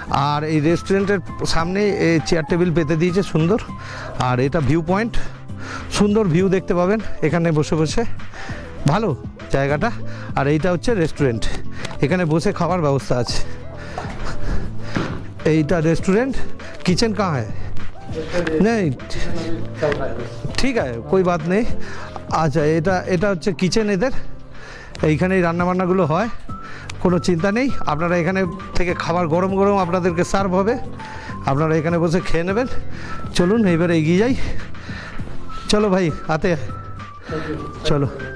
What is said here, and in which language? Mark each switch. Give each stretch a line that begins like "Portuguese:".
Bangla: আর এই রেস্টুরেন্টের সামনে এই চেয়ার টেবিল পেতে দিয়েছে সুন্দর। আর এটা ভিউ পয়েন্ট, সুন্দর ভিউ দেখতে পাবেন এখানে বসে বসে, ভালো জায়গাটা। আর এইটা হচ্ছে রেস্টুরেন্ট, এখানে বসে খাওয়ার ব্যবস্থা আছে। এইটা রেস্টুরেন্ট।
Hindi: किचन कहाँ है? नहीं,
Bangla: ঠিক আছে,
Hindi: कोई बात नहीं।
Bangla: আচ্ছা, এটা হচ্ছে কিচেন এদের, এইখানেই রান্নাবান্নাগুলো হয়, কোনো চিন্তা নেই। আপনারা এখানে থেকে খাবার গরম আপনাদেরকে সার্ভ হবে। আপনারা এখানে বসে খেয়ে নেবেন। চলুন এইবারে এগিয়ে যাই। চলো ভাই হাতে চলো।